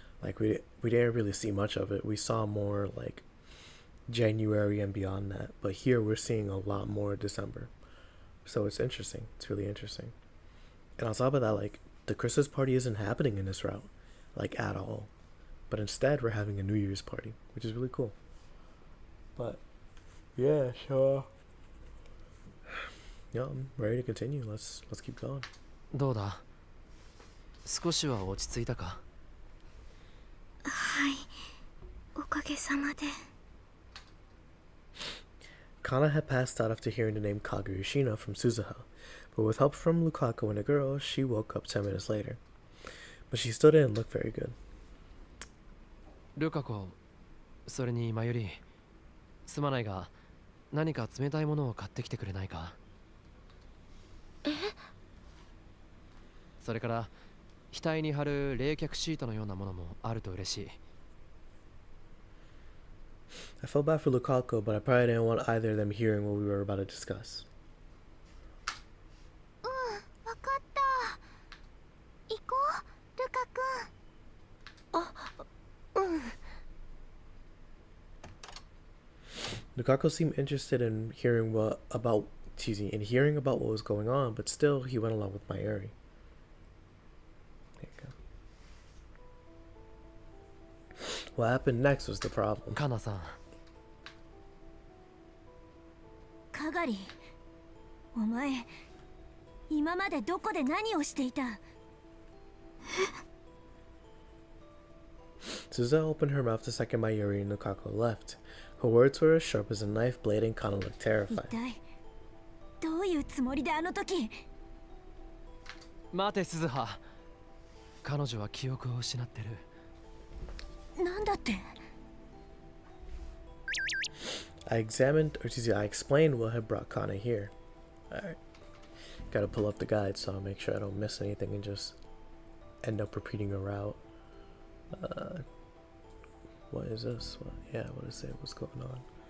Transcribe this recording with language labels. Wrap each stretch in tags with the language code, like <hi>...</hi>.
<en>Like we didn't really see much of it. We saw more like January and beyond that, but here we're seeing a lot more December. So it's interesting. It's really interesting. And on top of that, like the Christmas party isn't happening in this route, like at all. But instead, we're having a New Year's party, which is really cool. But yeah, sure. Yeah, I'm ready to continue. Let's keep going.</en> <ja>どうだ少しは落ち着いたかはい、おかげさまで。</ja> <en>Kana had passed out after hearing the name Kagari from Suzuha, but with help from Lukaku and a girl, she woke up 10 minutes later. But she still didn't look very good.</en> <ja>ルカ子、それにマユリ、すまないが何か冷たいものを買ってきてくれないかえ？それから額に貼る冷却シートのようなものもあると嬉しい。</ja> <en>I felt bad for Lukaku, but I probably didn't want either of them hearing what we were about to discuss.</en> <ja>わかった。行こう、ルカ君。</ja> <en>Lukaku seemed interested in hearing hearing about what was going on, but still he went along with Mayuri. There you go. What happened next was the problem.</en> <ja>カナさん、かがり、お前今までどこで何をしていた？</ja> <en>Suza opened her mouth to second Mayuri and Lukaku left. Her words were as sharp as a knife blade and Kana looked</en> <ja>一</ja> <en>terrified.</en> <ja>体どういうつもりであの時？待て鈴葉。彼女は記憶を失ってる。なんだって？</ja> <en>I explained what had brought Kana here. Alright. Gotta pull up the guide so I'll make sure I don't miss anything and just end up repeating a route. What is this? What is it? What's going on?</en>